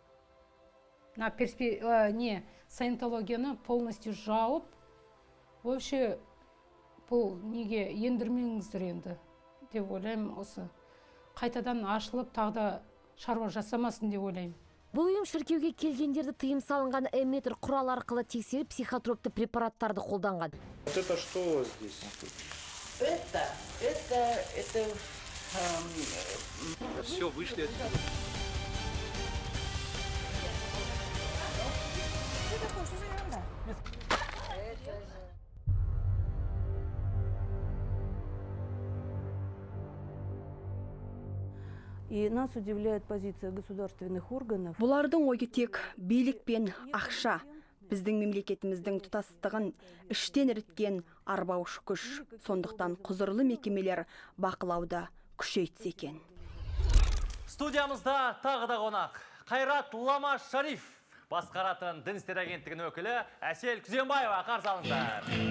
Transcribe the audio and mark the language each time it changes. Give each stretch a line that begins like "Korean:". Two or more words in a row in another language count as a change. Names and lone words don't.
Kazakh: Саентологияны полностью жауып, вообще бұл неге ендірмеңіздер енді деп ойлаймын. Осы қайтадан ашылып, тағда шаруа жасамасын деп ойлаймын. Бұл ұйым шіркеуге келгендерді тыйым салынған эмметр құрал арқылы тексеріп психотропты препараттарды қолданған.
Russian: Вот это что здесь? Это Все, вышли отсюда. И нас удивляет позиция государственных органов.
Kazakh: Бұлардың ойы тек билік пен ақша. Біздің мемлекетіміздің тұтастығын іштен іріткен арбаушы күш. Сондықтан құзырлы мекемелер бақылауды күшейтсе екен. Студиямызда тағы да қонақ. Қайрат Лама Шариф басқаратын дін істер агенттігінің өкілі Әсел Күзембаева, қарсы алыңыздар.